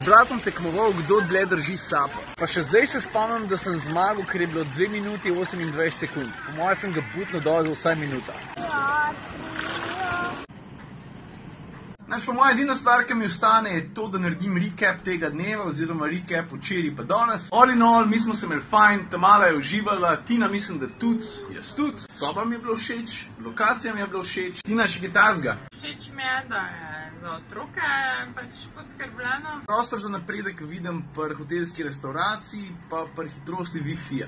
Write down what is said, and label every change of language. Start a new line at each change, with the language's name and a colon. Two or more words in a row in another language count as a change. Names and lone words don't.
Slovenian: Z bratom tekmoval, kdo dlje drži sapo. Pa še zdaj se spomnim, da sem zmagal, ker je bilo 2 minuti 28 sekund. Po mojem sem ga butno dol za vsaj minuta. Znači, po moja edina stvar, ki mi ostane, je to, da naredim recap tega dneva, oziroma recap včeraj pa danes.
English: All in all,
Slovenian: mi smo se imeli fajn, Tamala je uživala, Tina mislim, da tudi, jaz tudi. Soba mi je bilo všeč, lokacija mi je bilo všeč. Tina, še kaj tazga? Všeč mi je, da je za otroke pač poskrbljeno. Prostor za napredek vidim pri hotelski restauraciji, pa pri hitrosti Wi-Fi-ja.